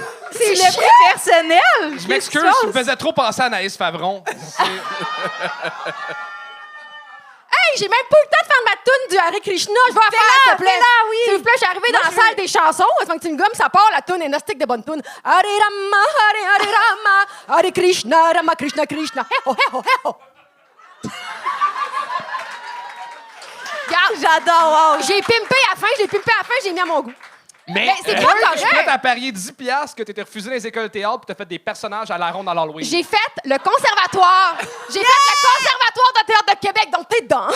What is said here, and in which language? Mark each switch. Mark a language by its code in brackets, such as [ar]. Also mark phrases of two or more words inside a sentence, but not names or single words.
[fr] C'est le plus personnel. je m'excuse, tu me faisais trop penser à Anaïs Favron. Hey, j'ai même pas eu le temps de faire ma toune du Hare Krishna. Je vais la faire, s'il te plaît. Fais-la, oui. S'il vous plaît, je suis arrivée dans la salle des chansons. Avant que tu me gommes, ça part, la toune est nostalgique de bonne toune. [sa] हरे राम, हरे राम, हरे कृष्ण, राम कृष्ण कृष्ण. Hey-ho, hey-ho, hey-ho. [fr] Regarde, J'adore, wow. j'ai pimpé à la fin, j'ai mis à mon goût. Mais c'est pas correct. Je suis prête à à parier 10$ que tu étais refusé dans les écoles de théâtre et tu as fait des personnages à la ronde à l'Halloween. J'ai fait le conservatoire. J'ai fait le conservatoire de théâtre de Québec, donc t'es dedans.